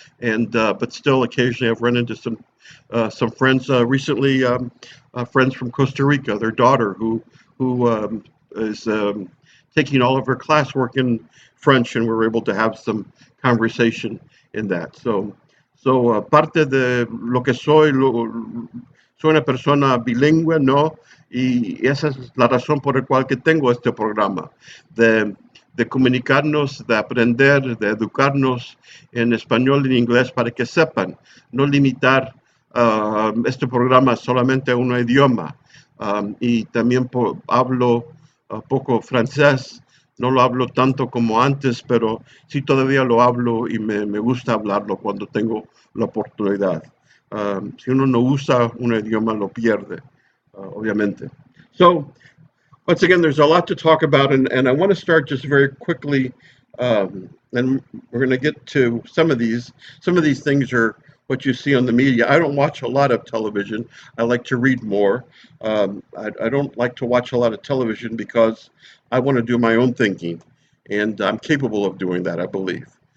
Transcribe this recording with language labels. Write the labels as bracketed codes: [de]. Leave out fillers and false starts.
[en] And but still, occasionally I've run into some friends recently. Friends from Costa Rica, their daughter who is taking all of her classwork in French, and we were able to have some conversation in that. [es] Parte de lo que soy una persona bilingüe, ¿no? Y esa es la razón por la cual que tengo este programa, de de comunicarnos, de aprender, de educarnos en español y en inglés para que sepan, no limitar este programa solamente a un idioma. Y también hablo poco francés, no lo hablo tanto como antes, pero sí todavía lo hablo y me gusta hablarlo cuando tengo la oportunidad. Si uno no usa un idioma, lo pierde, obviamente. [en] So, once again, there's a lot to talk about, and I want to start just very quickly, and we're going to get to some of these. Some of these things are what you see on the media. I don't watch a lot of television. I like to read more. I don't like to watch a lot of television because I want to do my own thinking, and I'm capable of doing that, I believe.